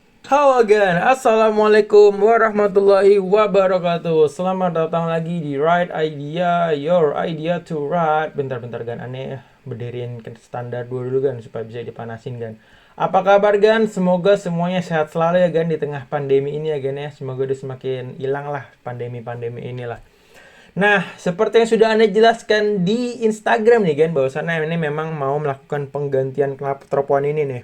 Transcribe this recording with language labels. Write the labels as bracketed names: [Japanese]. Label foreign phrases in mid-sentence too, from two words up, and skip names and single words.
[English] Halo again, [Arabic] السلام عليكم ورحمة الله وبركاته. [Indonesian] Selamat datang lagi di Right Idea, [English] Your Idea to Right. [Indonesian] Bentar-bentar gan, aneh berdiriin standar dulu gan supaya bisa dipanasin gan. Apa kabar gan? Semoga semuanya sehat selalu ya gan di tengah pandemi ini ya gan ya. Semoga udah semakin hilang lah pandemi-pandemi inilah. Nah, seperti yang sudah Anda jelaskan di Instagram nih kan, bahwasannya ini memang mau melakukan penggantian knalpot tropoan ini nih.